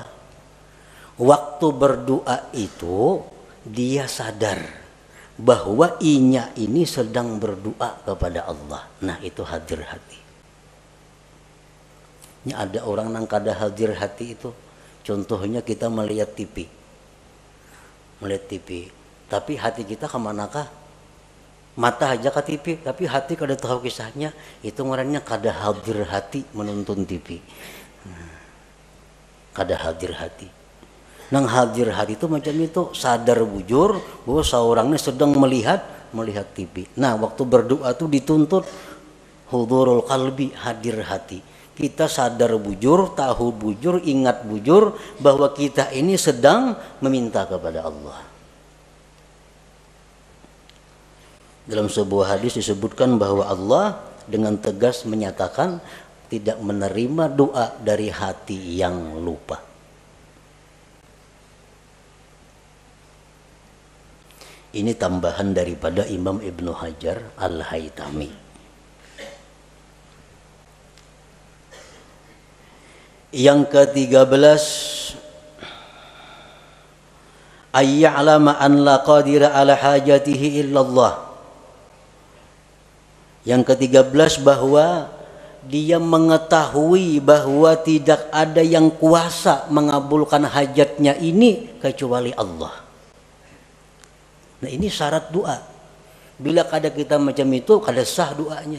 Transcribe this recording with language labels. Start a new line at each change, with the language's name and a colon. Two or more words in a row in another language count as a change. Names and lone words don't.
Indonesian: Waktu berdoa itu dia sadar bahwa inya ini sedang berdoa kepada Allah. Nah itu hadir hati.
Banjar: Ini ada orang yang kada hadir hati itu.
Indonesian: Contohnya kita melihat TV. Melihat TV. Tapi hati kita kemanakah?
Banjar: Mata aja ke TV, tapi hati kada tahu kisahnya. Itu orangnya kada hadir hati menonton TV. Kada hadir hati. Nang hadir hati itu macam itu, sadar bujur bahwa seorangnya sedang melihat TV.
Indonesian: Nah, waktu berdoa tuh dituntut
Arabic: hudurul qalbi,
Indonesian: hadir hati.
Banjar: Kita sadar bujur, tahu bujur, ingat bujur bahwa kita ini sedang meminta kepada Allah.
Indonesian: Dalam sebuah hadis disebutkan bahwa Allah dengan tegas menyatakan tidak menerima doa dari hati yang lupa. Ini tambahan daripada Imam Ibnu Hajar Al-Haytami. Yang ke-13,
Arabic: ayya'lama an la qadira ala hajatihi illallah.
Indonesian: Yang ke-13 bahwa dia mengetahui bahwa tidak ada yang kuasa mengabulkan hajatnya ini kecuali Allah. Nah, ini syarat doa.
Banjar: Bila kada kita macam itu, kada sah doanya.